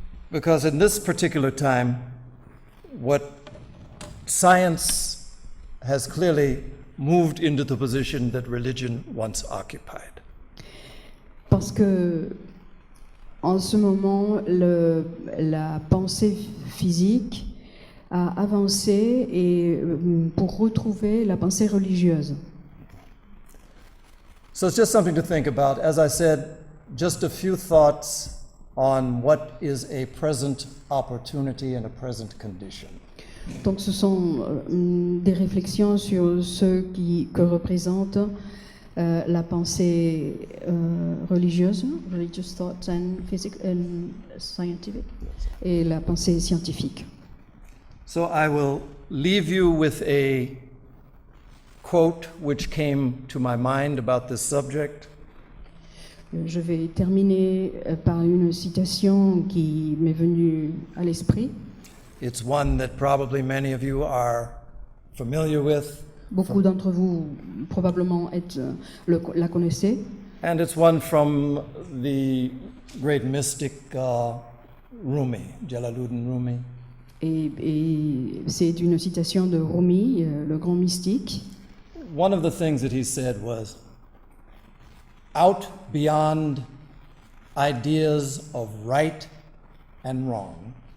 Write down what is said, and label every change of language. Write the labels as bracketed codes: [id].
[en] because in this particular time, what science has clearly moved into the position that religion once occupied. [fr] Parce que en ce moment, la pensée physique a avancé et pour retrouver la pensée religieuse. [en] So it's just something to think about. As I said, just a few thoughts on what is a present opportunity and a present condition. [fr] Donc ce sont des réflexions sur ce que représente la pensée religieuse, [en] religious thoughts and scientific, [fr] et la pensée scientifique. [en] So I will leave you with a quote which came to my mind about this subject. [fr] Je vais terminer par une citation qui m'est venue à l'esprit. [en] It's one that probably many of you are familiar with, [fr] Beaucoup d'entre vous probablement la connaissez. [en] and it's one from the great mystic Rumi, Jalaluddin Rumi. [fr] Et c'est une citation de Rumi, le grand mystique. [en] One of the things that he said was, out beyond ideas of right and wrong.